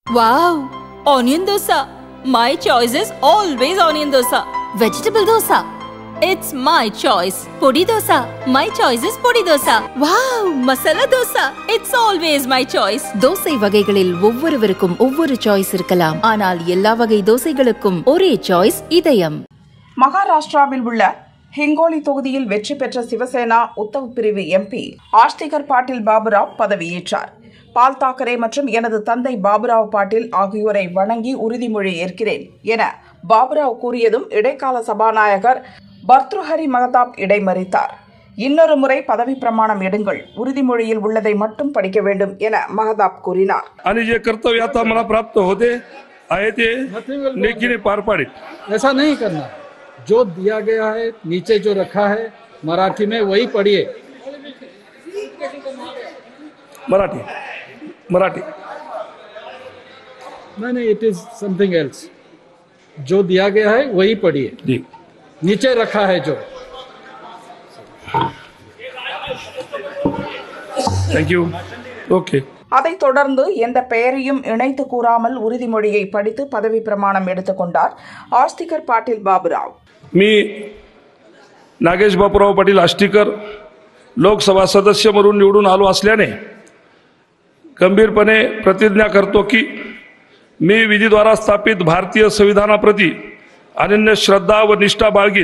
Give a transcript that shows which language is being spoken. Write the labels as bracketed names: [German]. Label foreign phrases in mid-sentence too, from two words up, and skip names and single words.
[English] Wow! Onion dosa. My choice is always onion dosa. Vegetable dosa. It's my choice. Podi dosa. My choice is podi dosa. Wow! Masala dosa. It's always my choice. [Tamil] தோசை வகைகளில் ஒவ்வொருவருக்கும் ஒவ்வொரு சாய்ஸ் இருக்கலாம். ஆனால் எல்லா வகை தோசைகளுக்கும் ஒரே சாய்ஸ் இதயம். மகாராஷ்டிராவில் உள்ள हिंगोली தொகுதியில் வெற்றி பெற்ற சிவசேனா உத்தவ் பிரிவு எம்பி ஆஸ்திகர் பாட்டீல் பாபுராவ் பதவியேற்றார். பால் தாக்கரே மற்றும் எனது தந்தை பாபுராவ் பாட்டீல் ஆகியோரை வணங்கி உறுதிமொழி ஏற்கிறேன் என பாபுராவ் கூறியதும் இடைக்கால சபாநாயகர் பர்த்ருஹரி மகதாப் இடைமறித்தார். இன்னொரு முறை பதவி பிரமாணம் எடுங்கள், உறுதிமொழியில் உள்ளதை மட்டும் படிக்க வேண்டும் என மகதாப் கூறினார். [Hindi] जो दिया गया है नीचे जो रखा है मराठी में वही पढ़िए. मराठी [English] नहीं it is something else. [Hindi] जो दिया गया है वही पढ़िए. नीचे रखा है जो. [English] thank you. okay. [Tamil] அதைத் தொடர்ந்து எந்த பெயரையும் இணைத்து கூறாமல் உறுதிமொழியை படித்து பதவி பிரமாணம் எடுத்துக்கொண்டார் ஆஸ்திகர் பாட்டீல் பாபுராவ். [Marathi] मी नागेश बापूराव पाटील आष्टीकर लोकसभा सदस्य म्हणून निवडून आलो असल्याने गंभीरपणे प्रतिज्ञा करतो की मी विधीद्वारा स्थापित भारतीय संविधानाप्रती अनन्य श्रद्धा व निष्ठा बाळगीन.